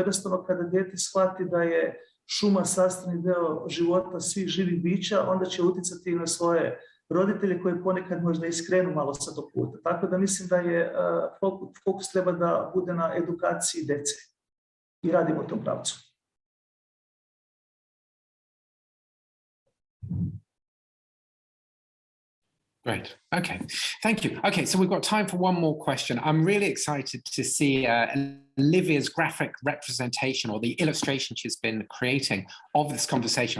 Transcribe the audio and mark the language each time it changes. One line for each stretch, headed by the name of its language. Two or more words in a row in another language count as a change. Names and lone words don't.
Bosnian: Jednostavno, kada dijete shvati da je šuma sastavni deo života svih živih bića, onda će uticati na svoje roditelje koji ponekad možda iskrenu malo sa tog puta. Tako da mislim da je fokus treba da bude na edukaciji djece i radimo u tom pravcu.
English: Great. Okay. Thank you. Okay, so we've got time for one more question. I'm really excited to see Olivia's graphic representation or the illustration she's been creating of this conversation.